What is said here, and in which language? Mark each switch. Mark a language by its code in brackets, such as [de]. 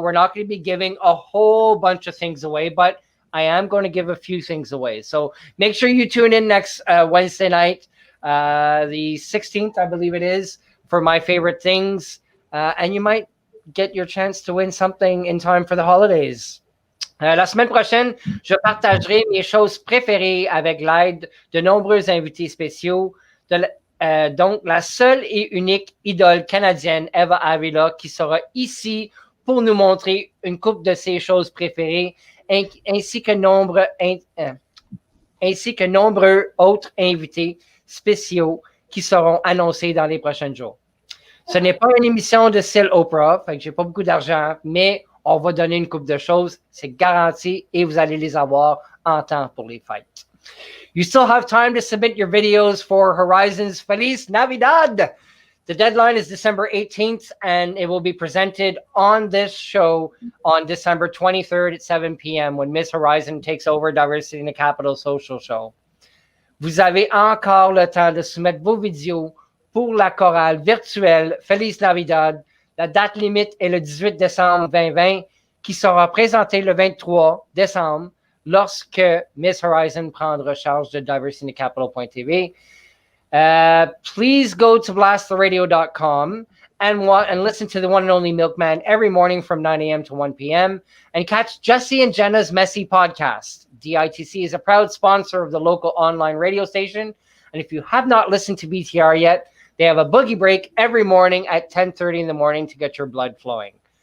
[en] We're not going to be giving a whole bunch of things away, but I am going to give a few things away. So make sure you tune in next Wednesday night, the 16th, I believe it is, for my favorite things. And you might get your chance to win something in time for the holidays. [fr] La semaine prochaine, je partagerai mes choses préférées avec l'aide de nombreux invités spéciaux. Donc, la seule et unique idole canadienne, Eva Avila, qui sera ici pour nous montrer une couple de ses choses préférées, ainsi que nombreux autres invités spéciaux qui seront annoncés dans les prochains jours. Ce n'est pas une émission de style Oprah, fait que j'ai pas beaucoup d'argent, mais on va donner une couple de choses, c'est garanti, et vous allez les avoir en temps pour les fêtes. [en] You still have time to submit your videos for Horizon's Feliz Navidad. The deadline is December 18th, and it will be presented on this show on December 23rd at 7 p.m. when Mz Horzion takes over Diversity in the Capital Social Show. [fr] Vous avez encore le temps de soumettre vos vidéos pour la chorale virtuelle Feliz Navidad. La date limite est le 18 décembre 2020, qui sera présentée le 23 décembre lorsque Mz Horzion prendra charge de diversityinthecapital.tv. [en] Please go to blasttheradio.com and listen to the one and only Milkman every morning from 9 a.m. to 1 p.m. and catch Jesse and Jenna's Messy podcast. DITC is a proud sponsor of the local online radio station. And if you have not listened to BTR yet, they have a boogie break every morning at 10:30 in the morning to get your blood flowing.